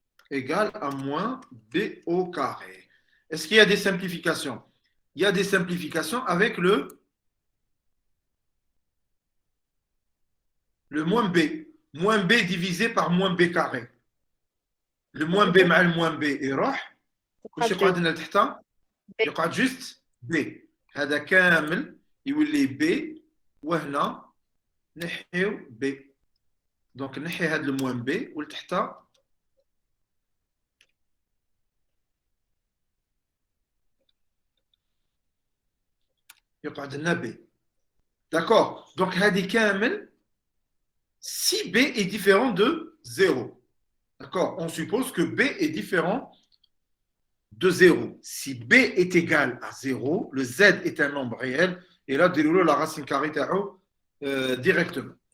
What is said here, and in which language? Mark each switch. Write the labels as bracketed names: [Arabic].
[French] Égal à moins B au carré. Est-ce qu'il y a des simplifications? Il y a des simplifications avec le moins B. Moins B divisé par moins B carré. Le moins B [Arabic] مع [French] le moins B [Arabic] يروح. واش يقعد لنا تحت؟ يقعد جست B. هذا كامل يولي B وهنا نحيو B. دونك نحي هذا الموان B ولتحت يقعد لنا B. [French] D'accord. Donc [Arabic] هذه كامل [French] si B est différent de 0. D'accord. On suppose que B est différent de 0. Si B est égal à 0, le Z est un nombre réel. Et là, déroulons la racine carrée directement.